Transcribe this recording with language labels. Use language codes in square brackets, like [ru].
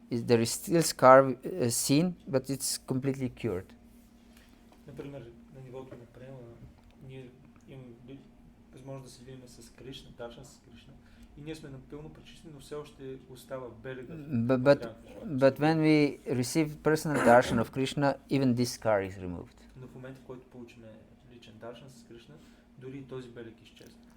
[en] There is still scar seen, but it's completely cured. [bg] Например, на нивото на према, ние имаме възможност да се видим с Кришна, даршан с Кришна, и ние сме напълно пречистени, но все още остава белега. [en] But when we receive personal darshan of Krishna, even this scar is removed. [bg] Но в момента, в който получиме личен даршан с Кришна, дори и този белег изчезва.